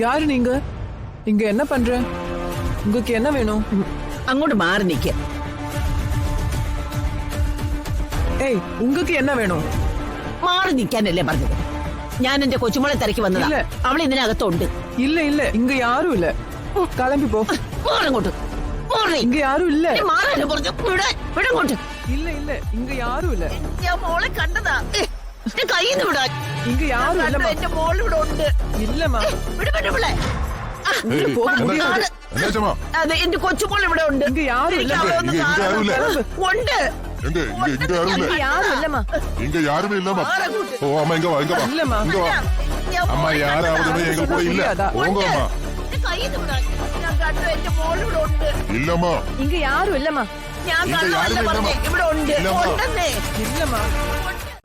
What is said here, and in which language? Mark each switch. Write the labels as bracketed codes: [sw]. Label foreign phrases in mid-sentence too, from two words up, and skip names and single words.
[ta] இங்க என்ன பண்ற? உங்களுக்கு என்ன வேணும்? [ml] അങ്ങോട്ട് മാറി നിൽക്കുക. [ta] ஏய் உங்கள்க்கு என்னா வேணோ? [ml] മാറി നിൽക്കാനല്ലേ പറഞ്ഞത്? ഞാൻ എന്റെ കൊച്ചുമോളെ തിരക്കി വന്നതാ. ഇല്ല. അവൾ ഇതിനകത്തുണ്ട്. [ta] இல்ல இல்ல இங்க யாரும் இல்ல. கிளம்பி போ. [ml] മാറങ്ങോട്ട്. മാറി. [ta] இங்க யாரும் இல்ல. [ml] മാറാനല്ലേ പറഞ്ഞു? വിടങ്ങോട്ട്. [ta] இல்ல இல்ல இங்க யாரும் இல்ல. [ml] ഞാൻ മോളെ കണ്ടതാ. എന്റെ കയ്യിൽ നിന്ന് വിടാൻ. [ta] இங்க யாரும் இல்ல. [ml] എന്റെ മോൾ ഇവിടെ ഉണ്ട്. [ta] இல்லம்மா. [ml] വിട് വിട് വിളെ. [ta] இங்க போக முடியாது. [ml] അതെ, എന്റെ കൊച്ചുമോൾ ഇവിടെ ഉണ്ട്. [ta] இங்க யாரும் இல்ல. [ml] എനിക്ക് അവളെ ഒന്ന് കാണണം. ഉണ്ട്. [ta] இங்க யாரும் இல்லம்மா. இங்க யாருமே இல்லம்மா. [ml] മാറങ്ങോട്ട്. [ta] ஓ அம்மா இங்க வா இங்க வா இல்லம்மா. இங்க வா. [ml] ഞാൻ [ta] அம்மா [ml] മോളെ [ta] யாராவது எங்க கூட இல்ல. போங்க அம்மா. [ml] എന്റെ കയ്യിൽ നിന്ന് വിടാൻ. ഞാൻ കണ്ടു, എന്റെ മോൾ ഇവിടെ ഉണ്ട്. [ta] இல்லம்மா. இங்க யாரும் இல்லம்மா. [ml] ഞാൻ ഇങ്ങ കണ്ടതല്ല ആരും പറഞ്ഞേ. [ta] ഇല്ലമ്മ. [ml] ഇവിടെ ഉണ്ട്. [ta] ഇല്ലമ്മ. [ml] ഉണ്ടെന്നേ. [ta] இல்லம்மா. [ml] ഉണ്ട്.